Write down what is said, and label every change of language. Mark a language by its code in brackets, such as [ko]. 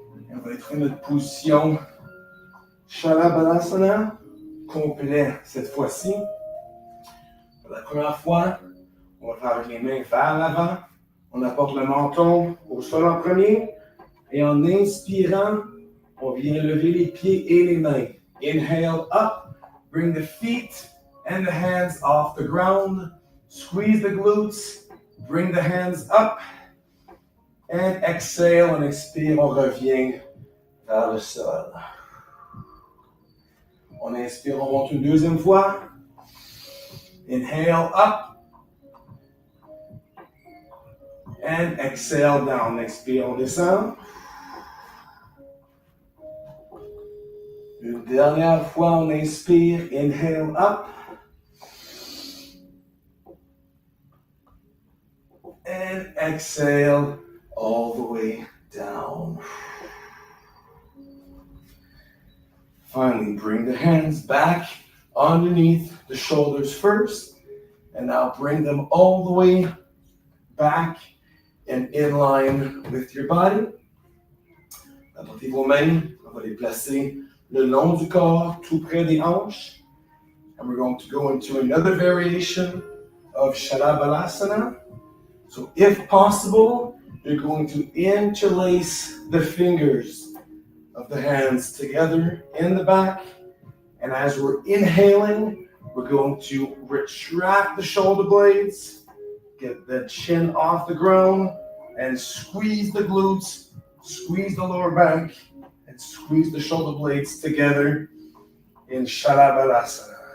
[fr] Et on va être dans notre position Shalabalasana complet cette fois-ci. Pour la première fois, on va faire avec les mains vers l'avant. On apporte le menton au sol en premier. Et en inspirant, on vient lever les pieds et les mains. [en] Inhale up, bring the feet and the hands off the ground. Squeeze the glutes, bring the hands up. And exhale, [fr] on expire, on revient vers le sol. On inspire, on monte une deuxième fois. [en] Inhale up. And exhale down. [fr] Expire, on descend. Une dernière fois, on inspire. [en] Inhale up. And exhale all the way down. Finally, bring the hands back underneath the shoulders first. And now bring them all the way back and in line with your body. [fr] Apportez vos mains, on va les placer le long du corps, tout près des hanches. [en] And we're going to go into another variation of Shalabalasana. So if possible, you're going to interlace the fingers of the hands together in the back. And as we're inhaling, we're going to retract the shoulder blades, get the chin off the ground, and squeeze the glutes, squeeze the lower back, and squeeze the shoulder blades together in Shalabalasana.